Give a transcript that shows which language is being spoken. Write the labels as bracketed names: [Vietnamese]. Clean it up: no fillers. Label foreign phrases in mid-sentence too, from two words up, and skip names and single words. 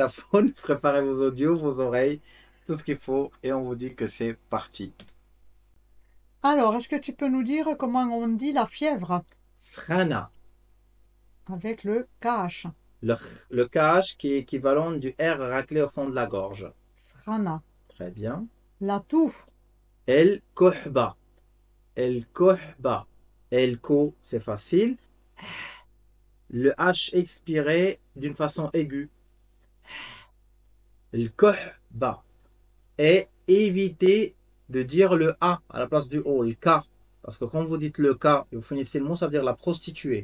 [French] dictaphones, préparez vos audios, vos oreilles, tout ce qu'il faut, et on vous dit que c'est parti. Alors, est-ce que tu peux nous dire comment on dit la fièvre [Arabic] Srana, [French] avec le KH? le, le KH qui est équivalent du R raclé au fond de la gorge. [Arabic] Srana. [French] Très bien. La toux. [Arabic] El kohba. El kohba. El ko, [French] c'est facile. Le H expiré d'une façon aiguë. [Arabic] Le kohba. [French] Et évitez de dire le A à la place du O, le K. Parce que quand vous dites le K et vous finissez le mot, ça veut dire la prostituée.